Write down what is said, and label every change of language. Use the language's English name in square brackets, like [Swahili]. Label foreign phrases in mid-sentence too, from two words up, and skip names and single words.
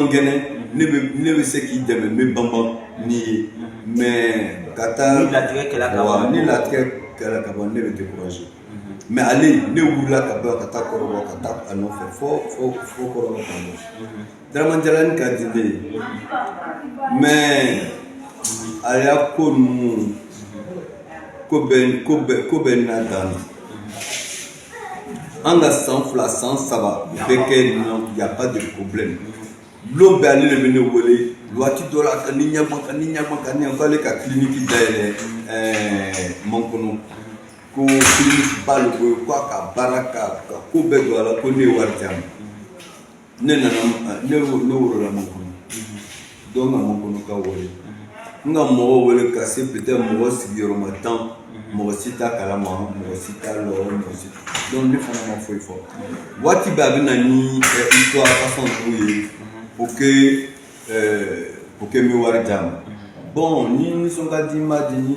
[Bambara] kɛnɛ ne bɛ se k'i dɛmɛ n bɛ banban n'i ye mais ka taa ni latigɛ kɛla ka ban ne bɛ décourager mais ale ne wulila ka bɔ ka taa kɔrɔbɔ ka taa a nɔfɛ fo kɔrɔbɔ ka bɔ Daramanjalani ka di ne ye mais a y'a ko ninnu ko bɛ n'a dan an ka san 2 san 3 bɛɛ kɛ nin na [French] y a pas de problème [Bambara] lon bɛɛ ale de bɛ ne wele waati dɔ la ka ni ɲɛma k'ale ka clinique dayɛlɛ Mankɔnɔ ko clinique ba le ko a ka baara ka ko bɛɛ don a la ko ne ye wari di a ma ne wolola Mankɔnɔ donc ka Mankɔnɔ ka wele n ka mɔgɔw wele ka se peut-être mɔgɔ sigiyɔrɔma 10 mɔgɔ si t'a kalama mɔgɔ si t'a lɔrɔ donc ne fana ma foyi fɔ waati bɛɛ a bɛ na ni histoire façon t'u ye [French] pour que [Bambara] n bɛ wari d'a ma bon ni nisɔn ka di n b'a di ni